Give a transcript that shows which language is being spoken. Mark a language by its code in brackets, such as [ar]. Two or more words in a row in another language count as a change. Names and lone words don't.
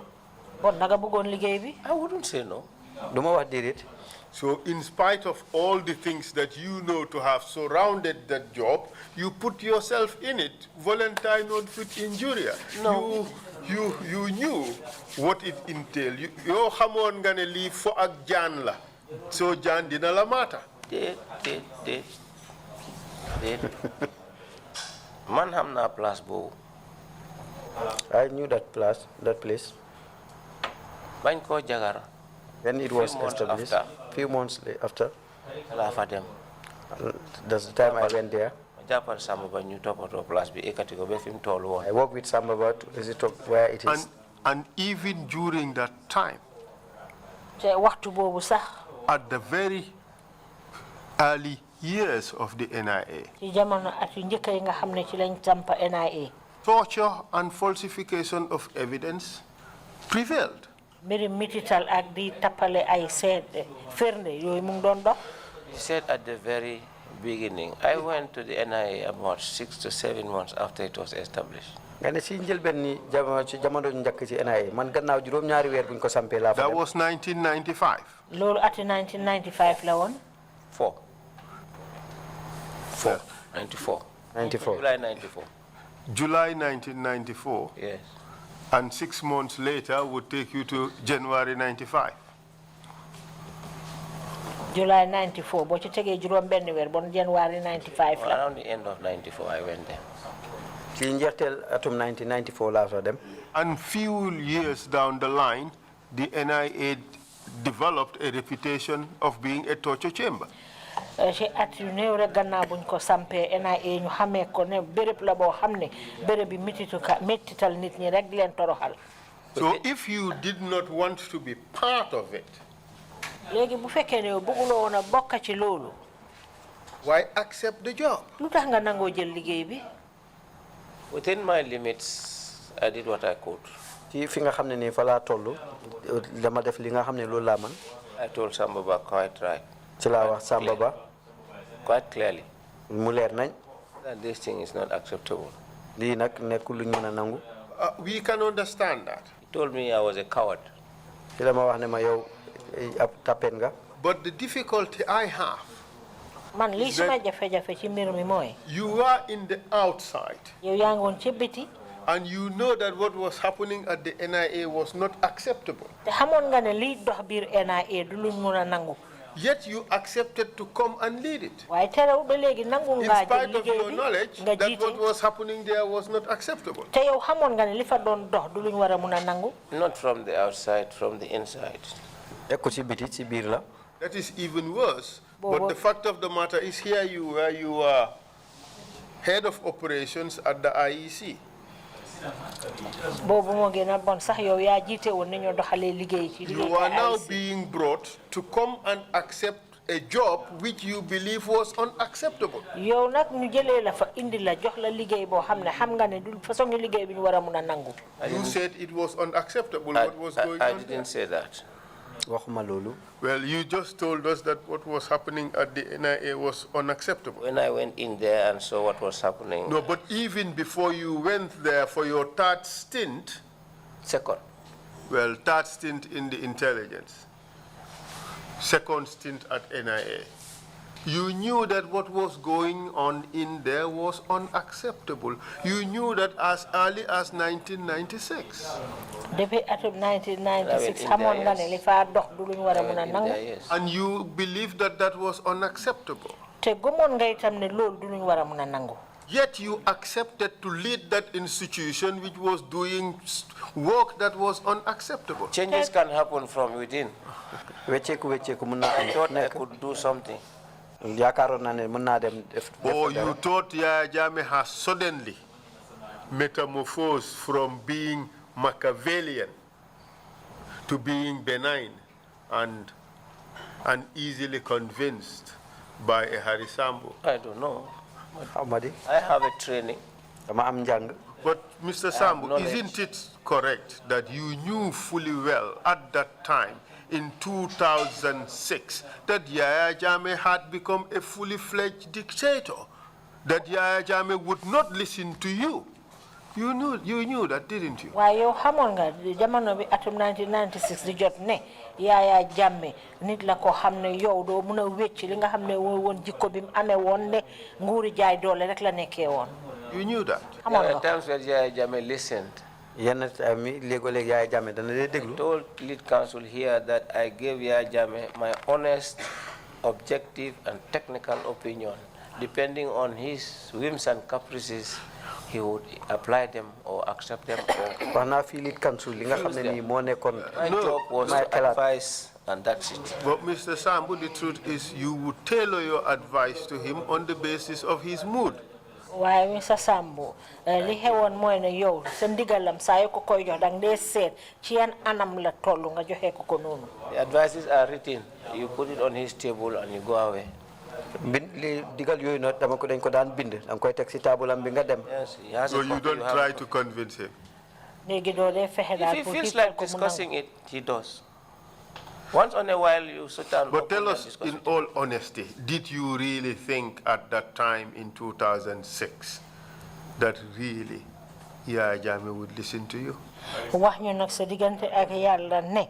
[wo] bon naga bëggoon liggéey bi. [en] I wouldn't say no. [wo] duma wax déedéet. [en] So in spite of all the things that you know to have surrounded that job, you put yourself in it, [la] volunteer non fit injuria. [en] No. You knew what it entailed. [wo] You xamoon nga ne lii fo ak jaan la. So jaan dina la mata. Did. Man xam naa place boobu. [en] I knew that place. [wo] Bañ koo jagar. [en] Then it was Few months established. after. Few months after. [wo] laa fa dem. [en] That's the time I went there. [wo] Ma jàppal Samba Ba ñu toppatoo place bi ekkati ko ba fi mu toll woon. [en] I worked with Samba about where it is. And even during that time, [wo] te waxtu boobu sax. [en] at the very early years of the NIA, [wo] ci jamono at yu njëkk yi nga xam ne ci lañ sampa NIA. [en] torture and falsification of evidence prevailed. [wo] mbiri mitital ak di tappale ay seede firnde yooyu mu ngi doon dox. [en] He said at the very beginning, I went to the NIA about 6 to 7 months after it was established. [wo] nga ne si njëlbeen ni jamono njëkk ci NIA man gannaaw juróom-ñaari weer buñ ko sampee laa fa [en] That [wo] dem. [en] was 1995. [wo] loolu ati 1995 la woon. [en] 94. 94. July 94. July 1994, Yes. and 6 months later would take you to January 95. [wo] July 94 boo ci tegee juróom benn weer bon January 95 la. [en] Around the end of 94, I went there. [wo] ci njeexteel atum 1994 laa fa dem. [en] And few years down the line, the NIA developed a reputation of being a torture chamber. [wo] ci at yu néew rek gannaaw buñ ko sampee NIA ñu xamee ko ne béréb la boo xam ne béréb bi mettital nit ñi rek di leen toroxal. [en] So if you did not want to be part of it, [wo] léegi bu fekkee ne yow bëgguloo woon a bokk ci loolu. [en] why accept the job? [wo] lu tax nga nangoo jël liggéey bi. [en] Within my limits, I did what I could. [wo] ci fi nga xam ne nii fa laa toll dama def li nga xam ne loolu laa man. [en] I told Samba Ba quite right. [wo] ci laa wax Samba Ba. [en] Quite clearly. [wo] mu leer nañ. [en] That this thing is not acceptable. [wo] lii nag nekkul luñ mën a nangu. [en] We can understand that. He told me I was a coward. [wo] ci la ma wax ne ma yow ab tapen nga. [en] But the difficulty I have, [wo] man li suma jafe-jafe ci mbir mi mooy. [en] you are in the outside. [wo] yow yaa ngi woon ci biti. [en] And you know that what was happening at the NIA was not acceptable. [wo] te xamoon nga ne liy dox biir NIA du luñ mun a nangu. [en] Yet you accepted to come and lead it. [wo] waaye terew ba léegi nangu [en] In [wo] ngaa jël [en] spite of [wo] liggéey [en] your [wo] bi [en] knowledge [wo] nga [en] that [wo] jiite. [en] what was happening there was not acceptable. [wo] te yow xamoon nga ne li fa doon dox du luñ war a mun a nangu. [en] Not from the outside, from the inside. [wo] nekku ci biti ci biir la. [en] That is even worse. But the fact of the matter is here you are head of operations at the IEC. [wo] boobu moo gën a bon sax yow yaa jiite woon nañoo doxalee liggéey ci liggéey. [en] You are now being brought to come and accept a job which you believe was unacceptable. [wo] yow nag ñu jëlee la fa indi la jox la liggéey boo xam ne xam nga ne du façon liggéey bi ñu war a mun a nangu. [en] You said it was unacceptable. What was going on? I didn't say that. [wo] waxuma loolu. [en] Well, you just told us that what was happening at the NIA was unacceptable. When I went in there and saw what was happening. No, but even before you went there for your third stint. Second. Well, third stint in the intelligence. Second stint at NIA. You knew that what was going on in there was unacceptable. You knew that as early as 1996. [wo] depuis atum 1996 xamoon nga ne li fa dox du luñ war a mun a nangu. [en] And you believed that that was unacceptable. [wo] te gëmoon nga itam ne loolu du luñ war a mun a nangu. [en] Yet you accepted to lead that institution which was doing work that was unacceptable. Changes can happen from within. [wo] wecceeku mun naa [en] I thought I could do something. [wo] yaakaaroon naa ne mën naa dem def. [en] Or you thought Yaya Jammeh has suddenly metamorphosed from being Machiavellian to being benign and easily convinced by a Harisambo. I don't know. Amadi. I have a training. [wo] dama am njàng. [en] But Mr. Sambo, knowledge. isn't it correct that you knew fully well at that time in 2006 that Yaya Jammeh had become a fully fledged dictator, that Yaya Jammeh would not listen to you? You knew that, didn't you? [wo] waaye yow xamoon nga jamono bi atum 1996 di jot ne Yaya Jammeh nit la ko xam ne yow doo mun a wécc li nga xam ne woon jikko bi mu amee woon ne nguuri jaay doole rek la nekkee woon. [en] You knew that. [wo] xamoon [en] There [wo] nga [en] are times where Yaya Jammeh listened. [wo] yenn mi léegoo-léeg Yaya Jammeh dana dee [en] I [wo] déglu. [en] told lead counsel here that I gave Yaya Jammeh my honest, objective, and technical opinion. Depending on his whims and caprices, he would apply them or accept them. [wo] wax naa fii [en] lead counsel [wo] li nga xam ne nii moo nekkoon. [en] My job was my to [wo] xalaat. [en] advise, and that's it. But Mr. Sambo, the truth is you would tailor your advice to him on the basis of his mood. [wo] waaye Mr. Sambo li xewoon mooy ne yow sa ndigalam saa yoo ko koy jox dang dee seet ci yan anam la toll nga joxe ko ko noonu. [en] The advices are written. You put it on his table and you go away. [wo] li digal yooyu nag dama ko dañ ko daan bind danga koy teg si taabulam bi nga dem. [en] Yes, he has So a you copy, don't have try a to copy. convince him. [wo] léegi doo dee fexe daal [en] If he [wo] pour [en] feels [wo] xiirtal [en] like [wo] ko mu [en] discussing [wo] nangu. [en] it, he does. Once in a while, you sit down. But tell openly us, discuss in it. all honesty, did you really think at that time in 2006 that really Yaya Jammeh would listen to you? [wo] wax ñu nag sa diggante ak yàlla ne